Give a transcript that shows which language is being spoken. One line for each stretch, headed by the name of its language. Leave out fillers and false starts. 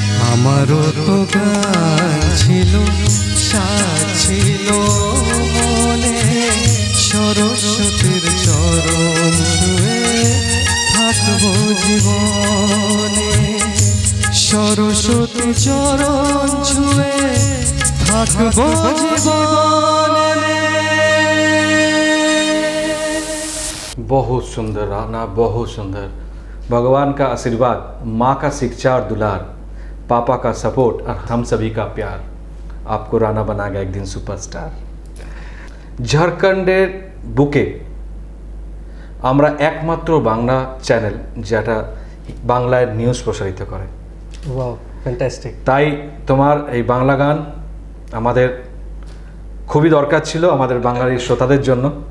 Bangla: আমারও তো গান ছিল সাজ ছিল মনে সরস্বতীর চরণ ছুঁয়ে থাকবো জীবনে সরস্বতী চরণ ছুঁয়ে থাকবো জীবনে
Hindi: बहुत सुंदर राना, बहुत सुंदर। भगवान का आशीर्वाद, माँ का शिक्षा और दुलार, पापा का सपोर्ट और हम सभी का प्यार आपको राना बनाएगा एक दिन सुपरस्टार।
Bangla: ঝাড়খণ্ডের বুকে আমরা একমাত্র বাংলা চ্যানেল যেটা বাংলায় নিউজ প্রসারিত করে। Wow fantastic. তাই তোমার এই বাংলা গান আমাদের খুবই দরকার ছিল আমাদের বাঙালি শ্রোতাদের জন্য।